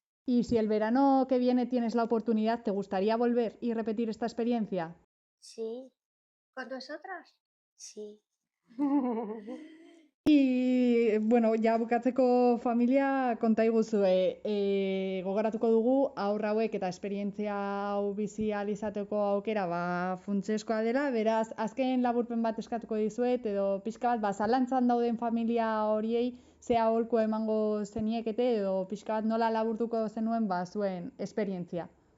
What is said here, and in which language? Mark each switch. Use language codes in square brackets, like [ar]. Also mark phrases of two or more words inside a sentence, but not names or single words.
[es] Y si el verano que viene tienes la oportunidad, ¿te gustaría volver y repetir esta experiencia? Sí, ¿Con nosotras? sí. Y, [eu] bueno, ja bukatzeko familia konta iguzue, gogoratuko dugu haur hauek eta esperientzia hau bizi ahal izateko aukera funtsezkoa dela, beraz azken laburpen bat eskatuko dizuet edo pixka bat zalantzan dauden familia horiei ze aholku emango zeniekete edo pixka bat nola laburtuko zenuen zuen esperientzia.